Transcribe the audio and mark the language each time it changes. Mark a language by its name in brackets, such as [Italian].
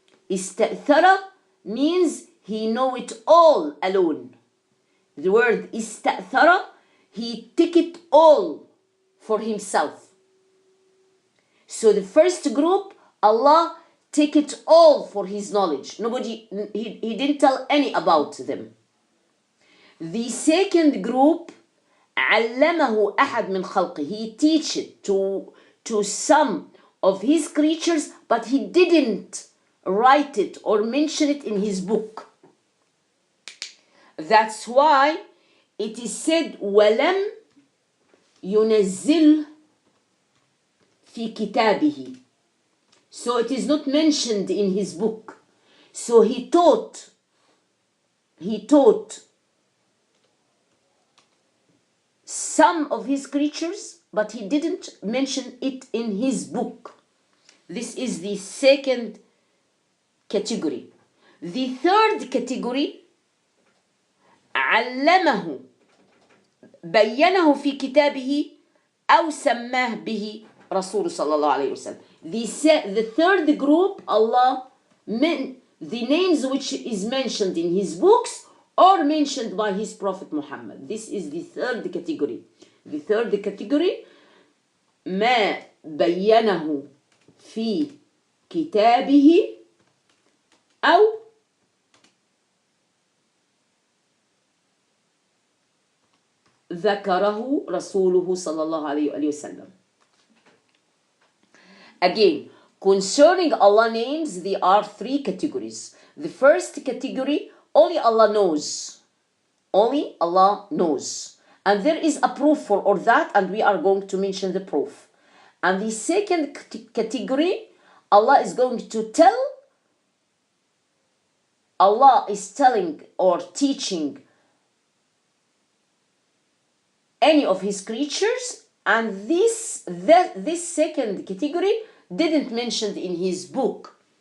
[English] Ista'thara means He know it all alone. The word ista'thara, He took it all for Himself. So the first group, Allah take it all for His knowledge. Nobody, He didn't tell any about them. The second group, [Arabic] علمه أحد من خلقه. [English] He teach it to some of His creatures, but He didn't write it or mention it in His book. That's why it is said [Arabic] ولم ينزل في كتابه. [English] So it is not mentioned in His book. So He taught some of His creatures, but He didn't mention it in His book. This is the second category. The third category, [Arabic] علمه بينه في كتابه أو سماه به رسول صلى الله عليه وسلم. [English] The third group, Allah the names which is mentioned in His books or mentioned by His Prophet Muhammad. This is the third category. The third category, [Arabic] ما بينه في كتابه أو ذكره رسوله صلى الله عليه وسلم. [English] Again, Concerning Allah names, there are three categories. The first category, only Allah knows. Only Allah knows. And there is a proof for all that, and we are going to mention the proof. And the second category, Allah is going to tell, Allah is telling or teaching any of his creatures, and this second category didn't mention in his book.